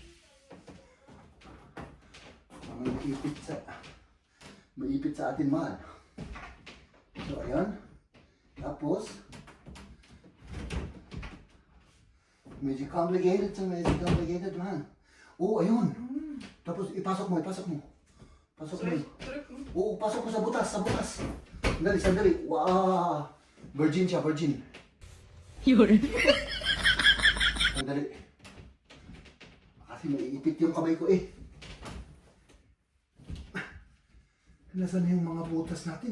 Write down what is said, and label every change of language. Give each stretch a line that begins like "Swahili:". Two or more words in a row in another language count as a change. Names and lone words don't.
Filipino: Maipit sa atin, mahal. So, ayan. Tapos, medyo complicated, man. Oo, ayun. Tapos, ipasok mo. Pasok mo.
German: Soll ich drücken?
Filipino: Oo, pasok mo sa butas. Sandali. Wow. Virgin siya. Yun. Sandali. Naiipit yung kamay ko eh. Nasaan na yung mga butas natin?